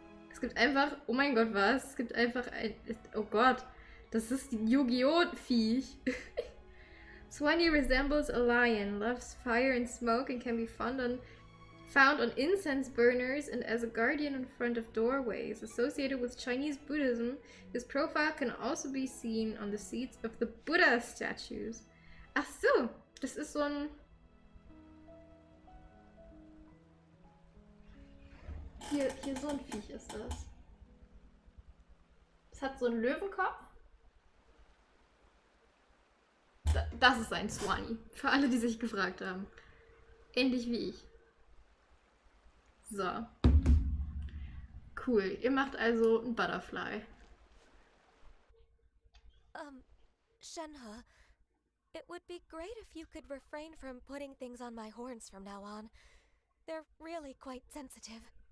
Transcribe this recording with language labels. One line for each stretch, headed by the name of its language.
German: Es gibt einfach, oh mein Gott, was? Es gibt einfach ein, oh Gott, das ist die Yu-Gi-Oh! Viech.
English: Swanee resembles a lion, loves fire and smoke, and can be found on incense burners and as a guardian in front of doorways. Associated with Chinese Buddhism, his profile can also be seen on the seats of the Buddha statues.
German: Ach so, das ist so ein... Hier so ein Viech ist das. Es hat so einen Löwenkopf. Das ist ein Swanee. Für alle, die sich gefragt haben. Ähnlich wie ich. So. Cool. Ihr macht also ein Butterfly.
English: Shenhe, it would be great if you could refrain from putting things on my horns from now on. They're really quite sensitive.